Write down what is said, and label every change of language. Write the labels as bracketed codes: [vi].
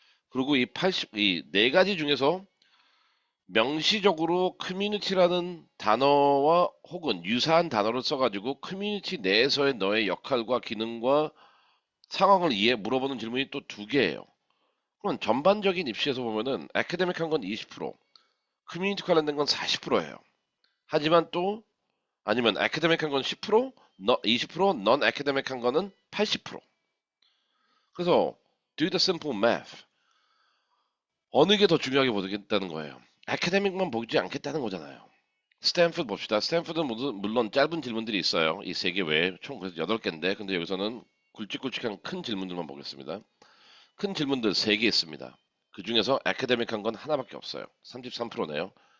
[ko] 그리고 이 네 가지 중에서 명시적으로 커뮤니티라는 단어와 혹은 유사한 단어를 써가지고 커뮤니티 내에서의 너의 역할과 기능과 상황을 물어보는 질문이 또 2개예요. 그럼 전반적인 입시에서 보면은 아카데믹한 건 20%, 커뮤니티 관련된 건 40%예요. 하지만 또 아니면 아카데믹한 건 10%, 20%, 넌 아카데믹한 거는 80%. 그래서 [en] do the simple math. [ko] 어느 게 더 중요하게 보겠다는 거예요. 아카데믹만 보지 않겠다는 거잖아요. 스탠프드 봅시다. 스탠프드는 물론 짧은 질문들이 있어요. 이 3개 외에 총 그래서 8개인데 근데 여기서는 굵직굵직한 큰 질문들만 보겠습니다. 큰 질문들 3개 있습니다. 그 중에서 아카데믹한 건 하나밖에 없어요. 33%네요.